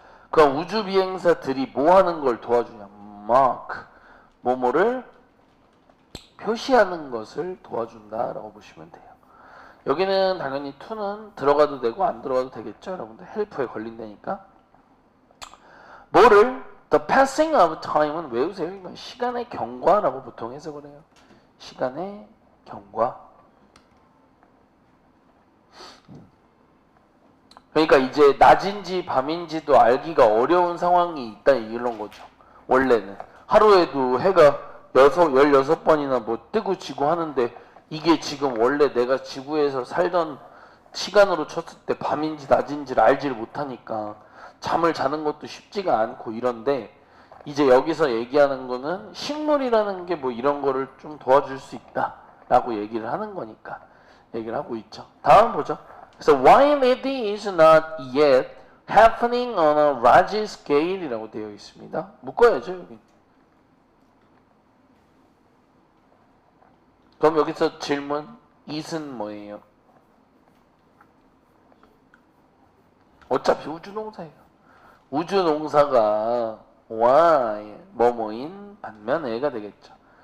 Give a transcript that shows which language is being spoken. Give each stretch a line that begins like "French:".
Korean: 그럼 우주 비행사들이 뭐 하는 걸 도와주냐? mark 뭐뭐를 표시하는 것을 도와준다라고 보시면 돼요. 여기는 당연히 to는 들어가도 되고 안 들어가도 되겠죠. 여러분들 help에 걸린다니까. 뭐를
English: the passing of time
Korean: 은 외우세요. 이건 시간의 경과라고 보통 해석을 해요. 시간의 경과. 그러니까 이제 낮인지 밤인지도 알기가 어려운 상황이 있다 이런 거죠. 원래는 하루에도 해가 16번이나 뭐 뜨고 지고 하는데 이게 지금 원래 내가 지구에서 살던 시간으로 쳤을 때 밤인지 낮인지를 알지를 못하니까 잠을 자는 것도 쉽지가 않고 이런데 이제 여기서 얘기하는 거는 식물이라는 게 뭐 이런 거를 좀 도와줄 수 있다 라고 얘기를 하는 거니까 얘기를 하고 있죠. 다음 보죠. 그래서
English: while it is not yet happening on a large scale
Korean: 이라고 되어 있습니다. 묶어야죠 여기. 그럼 여기서 질문 it은 뭐예요? 어차피 우주농사예요. 우주농사가 why 뭐뭐인 반면에가 되겠죠.